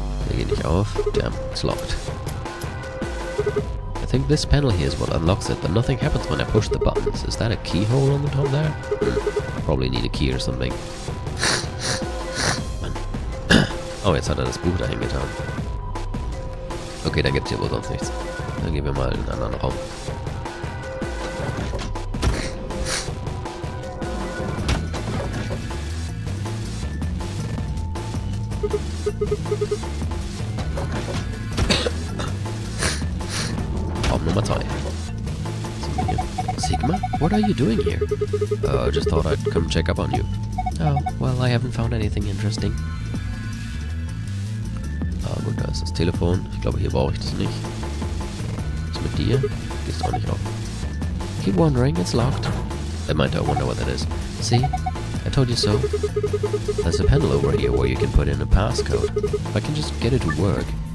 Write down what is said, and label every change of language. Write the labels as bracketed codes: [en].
[de] Der geht nicht auf. [en] Damn, it's locked. I think this panel here is what unlocks it, but nothing happens when I push the buttons. Is that a keyhole on the top there? I probably need a key or something. [de] Oh, jetzt hat er das Buch dahin getan. Okay, da gibt's hier wohl sonst nichts. Dann gehen wir mal in einen anderen Raum. Raum Nummer 2. [en] Sigma? What are you doing here? Just thought I'd come check up on you. Oh, well, I haven't found anything interesting. [de] Ah, gut, da ist das Telefon. Ich glaube, hier brauche ich das nicht. Was mit dir? Gehst auch nicht auf. [en] Keep wondering, it's locked. I might wonder what that is. See? I told you so. There's a panel over here where you can put in a passcode. If I can just get it to work.